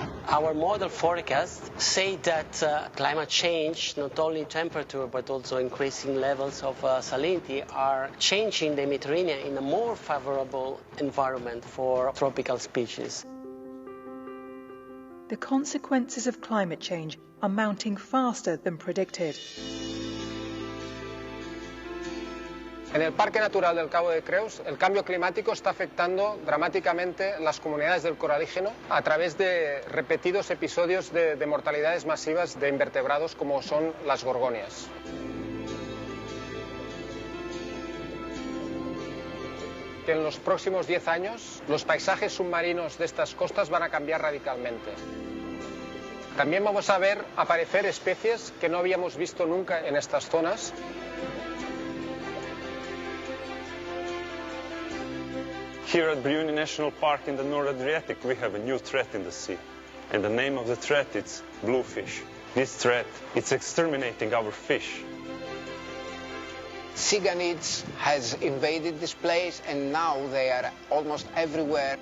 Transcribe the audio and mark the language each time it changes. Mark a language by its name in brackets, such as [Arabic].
[English] Our model forecasts say that climate change, not only temperature but also increasing levels of salinity, are changing the Mediterranean in a more favorable environment for tropical species. The consequences of climate change are mounting faster than predicted. [Spanish] En el Parque Natural del Cabo de Creus, el cambio climático está afectando dramáticamente las comunidades del coralígeno a través de repetidos episodios de mortalidades masivas de invertebrados como son las gorgonias. Que en los próximos 10 años los paisajes submarinos de estas costas van a cambiar radicalmente. También vamos a ver aparecer especies que no habíamos visto nunca en estas zonas. [English] Here at Brioni National Park in the North Adriatic, we have a new threat in the sea. And the name of the threat is bluefish. This threat, it's exterminating our fish. Cygonids has invaded this place, and now they are almost everywhere.